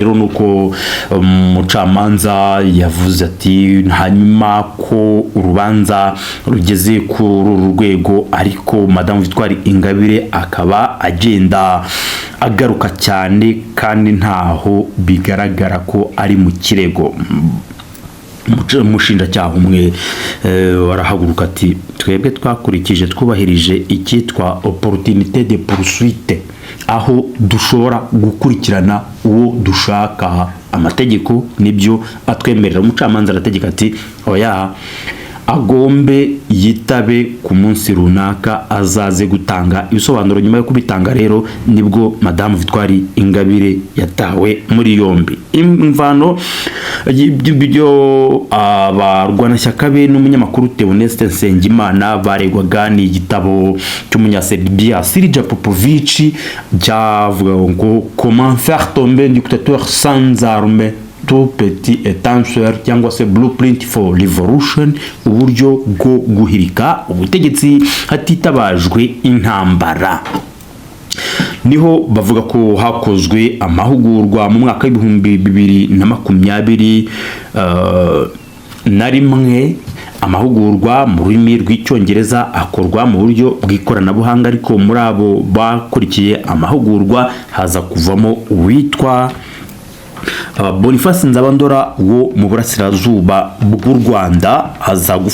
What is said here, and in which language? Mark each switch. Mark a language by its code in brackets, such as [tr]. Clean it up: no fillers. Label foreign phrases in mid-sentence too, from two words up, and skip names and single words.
[rw] Rero nuko umucamanza yavuze ati hanyuma ko urubanza rugeze ku rwego, ariko Madame Victoire Ingabire akaba agenda agaruka cyane kandi ntaho bigaragara ko ari mu kirego. Umushinjacyaha umwe warahaguruka ati twebwe twakurikije twubahirije icyitwa [fr] opportunité de poursuite, [rw] aho dushobora gukurikirana uwo dushaka. Amategeko nibyo atwemerera. Umucamanza arategeka ati oya, agombe yitabe ku munsi runaka azaze gutanga ibisobanuro. Nyuma yo kubitanga rero nibwo Madame Victoire Ingabire yatawe muri yombi. Imvano y'ibyo abarwanashyaka be n'umunyamakuru Theoneste Nsengimana baregwaga ni igitabo cy'umunyaserbia Sirija Popovic cyavuga ngo comment faire tomber un dictateur sans armes, tout petit étancheur cyangwa se blueprint for revolution, uburyo bwo guhirika ubutegetsi hatitabajwe intambara. Niho bavuga ko hakozwe amahugurwa mu mwaka w'2021 amahugurwa mu rurimi rw'icyongereza akorwa mu buryo bw'ikoranabuhanga, ariko muri abo bakurikiye amahugurwa haza kuvamo uwitwa Boniface Nzabandora wo mu burasirazuba bw'u Rwanda.